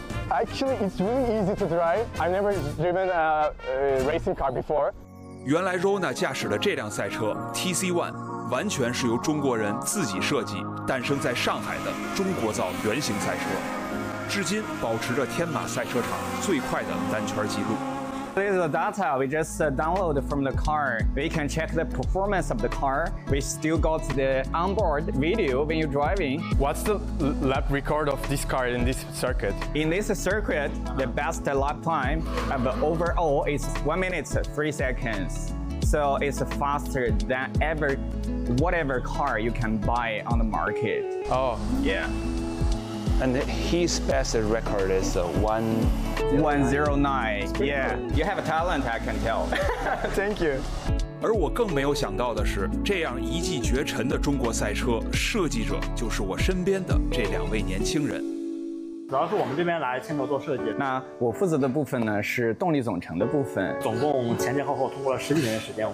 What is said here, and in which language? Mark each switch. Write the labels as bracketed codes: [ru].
[en] Actually, it's really easy to drive. I've never driven a racing car before. [zh] 原来 Rona 驾驶的这辆赛车 TC One 完全是由中国人自己设计，诞生在上海的中国造原型赛车，至今保持着天马赛车场最快的单圈记录。 [en] This is the data we just download from the car. We can check the performance of the car. We still got the onboard video when you're driving. What's the lap record of this car in this circuit? In this circuit, the best lap time of the overall is 1:03. So it's faster than ever, whatever car you can buy on the market. Oh, yeah. And his best record is 109. Yeah, you have a talent, I can tell. Thank you. [zh] 而我更没有想到的是，这样一骑绝尘的中国赛车设计者就是我身边的这两位年轻人。主要是我们这边来牵头做设计。那我负责的部分呢是动力总成的部分。总共前前后后通过了十几年的时间。